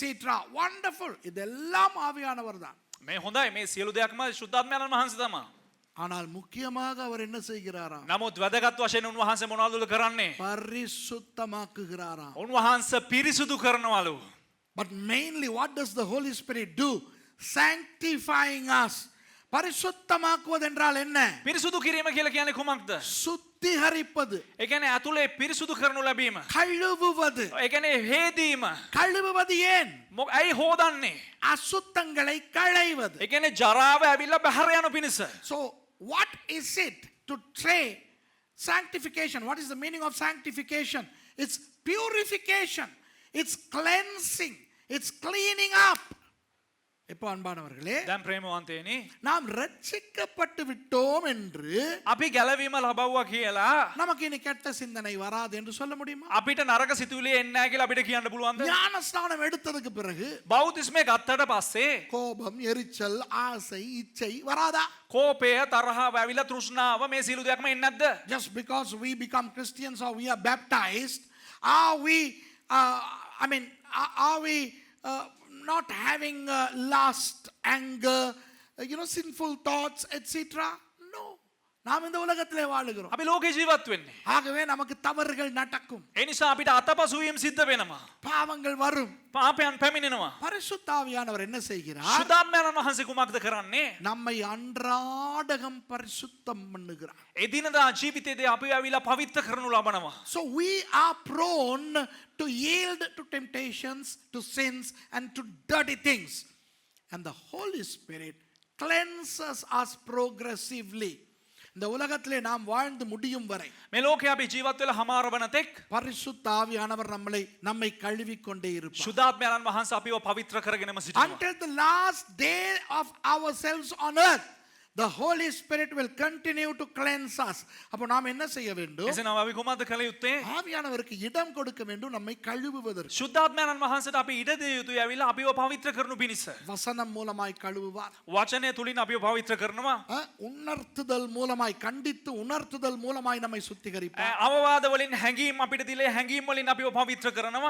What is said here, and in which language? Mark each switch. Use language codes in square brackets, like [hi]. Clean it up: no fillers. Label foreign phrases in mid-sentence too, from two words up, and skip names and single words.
[en] Wonderful. [ta] இதெல்லாம் ஆவியானவர் தான். [si] මේ හොඳයි. මේ සියලු දෙයක්ම ශුද්ධාත්මයන් වහන්සේ තමයි. [ta] ஆனால் முக்கியமாக அவர் என்ன செய்கிறாராம்? [si] නමුත් වැදගත් වශයෙන් උන්වහන්සේ මොනවද කරන්නේ? [ta] பரிசுத்தமாக்குகிறாராம். [si] උන්වහන්සේ පිරිසුදු කරනවලු. [en] But mainly what does the Holy Spirit do? Sanctifying us. [ta] பரிசுத்தமாக்குவது என்றால் என்ன? [si] පිරිසුදු කිරීම කියලා කියන්නේ කුමක්ද? [ta] சுத்திகரிப்பது, [si] ඒ කියන්නේ ඇතුලේ පිරිසුදු කරනු ලැබීම. [ta] கழுவுவது. [si] ඒ කියන්නේ හේදීම. [ta] கழுவுவது ஏன்? [si] ඇයි හොදන්නේ? [ta] அசுத்தங்களை களைவது. [si] ඒ කියන්නේ ජරාව ඇවිල්ලා බහැර යන පිණිස. [en] So what is it to train sanctification? What is the meaning of sanctification? It's purification, it's cleansing, it's cleaning up. [ta] இப்போ அன்பானவர்களே, [si] දැන් ප්‍රේමවන්තයනි, [ta] நாம் ரட்சிக்கப்பட்டு விட்டோம் என்று [si] අපි ගැලවීම ලබවුවා කියලා [ta] நமக்கு இனி கெட்ட சிந்தனை வராது என்று சொல்ல முடியுமா? [si] අපිට නරක සිතුවිලි එන්නේ නැහැ කියලා අපිට කියන්න පුළුවන්ද? [ta] ஞானஸ்நானம் எடுத்ததுக்கு பிறகு [si] බෞතිස්මය ගත්තට පස්සේ [ta] கோபம், எரிச்சல், ஆசை, இச்சை வராதா? [si] කෝපය, තරහව, ඇවිල්ලා තෘෂ්ණාව මේ සියලු දෙයක්ම එන්නේ නැද්ද? [en] Just because we become Christians or we are baptized, are we are we not having lust, anger, sinful thoughts, etc.? No. [ta] நாம் இந்த உலகத்திலே வாழுகிறோம். [si] අපි ලෝකේ ජීවත් වෙන්නේ. [ta] ஆகவே நமக்கு தவறுகள் நடக்கும். [si] ඒ නිසා අපිට අතපසුවීම් සිද්ධ වෙනවා. [ta] பாவங்கள் வரும். [si] පාපයන් පැමිණෙනවා. [ta] பரிசுத்த ஆவியானவர் என்ன செய்கிறார்? [si] ශුද්ධාත්මයන් වහන්සේ කුමක්ද කරන්නේ? [ta] நம்மை அன்றாடகம் பரிசுத்தம் பண்ணுகிறார். [si] එදිනදා ජීවිතයේදී අපි ඇවිල්ලා පවිත්‍ර කරනු ලබනවා. [en] So we are prone to yield to temptations, to sins, and to dirty things. And the Holy Spirit cleanses us progressively. [ta] இந்த உலகத்திலே நாம் வாழ்ந்து முடியும் வரை [si] මේ ලෝකේ අපි ජීවත් වෙලා හමාර වන තෙක් [ta] பரிசுத்த ஆவியானவர் நம்மை கழுவிக்கொண்டே இருப்பார். [si] ශුද්ධාත්මයන් වහන්සේ අපිව පවිත්‍ර කරගෙනම සිටිනවා. [en] Until the last day of ourselves on earth, the Holy Spirit will continue to cleanse us. [ta] அப்போ நாம் என்ன செய்ய வேண்டும்? [si] එසේනම් අපි කොහොමද කළ යුත්තේ? [ta] ஆவியானவருக்கு இடம் கொடுக்க வேண்டும் நம்மை கழுவுவதற்கு. [si] ශුද්ධාත්මයන් වහන්සේට අපි ඉඩ දිය යුතුයි ඇවිල්ලා අපිව පවිත්‍ර කරනු පිණිස. [ta] வசனம் மூலமாய் கழுவுவார். [si] වචනය තුලින් අපිව පවිත්‍ර කරනවා. [ta] உணர்த்துதல் மூலமாய், கண்டித்து உணர்த்துதல் மூலமாய் நம்மை சுத்திகரிப்பார். [si] අවවාද වලින් හැඟීම් අපිට දිලේ හැඟීම් වලින් අපිව පවිත්‍ර කරනවා.